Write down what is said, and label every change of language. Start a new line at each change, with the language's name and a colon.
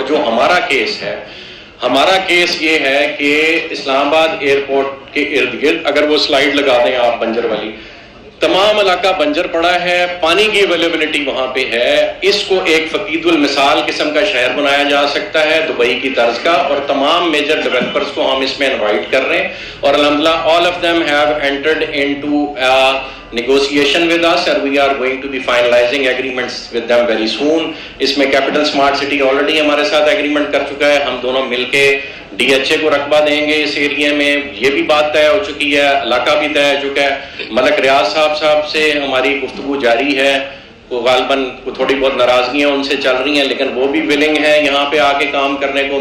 Urdu: اور جو ہمارا کیس ہے، ہمارا کیس یہ ہے کہ اسلام آباد ایئرپورٹ کے ارد گرد اگر وہ سلائیڈ لگا دیں آپ بنجر والی، تمام علاقہ بنجر پڑا ہے، پانی کی اویلیبلٹی وہاں پہ ہے. اس کو ایک فقید المثال قسم کا شہر بنایا جا سکتا ہے دبئی کی طرز کا، اور تمام میجر ڈیولپرز کو ہم اس میں انوائٹ کر رہے ہیں. اور الحمدللہ
English: all of them have entered into a negotiation with us and we are going to be finalizing agreements with them very soon.
Urdu: اس میں کیپٹل اسمارٹ سٹی آلریڈی ہمارے ساتھ ایگریمنٹ کر چکا ہے، ہم دونوں مل کے DHA کو رقبہ دیں گے اس ایریے میں، یہ بھی بات طے ہو چکی ہے، علاقہ بھی طے ہو چکا ہے. ملک ریاض صاحب سے ہماری گفتگو جاری ہے، وہ غالباً تھوڑی بہت ناراضگیاں ان سے چل رہی ہیں لیکن وہ بھی ولنگ ہیں یہاں پہ آ کے کام کرنے کو.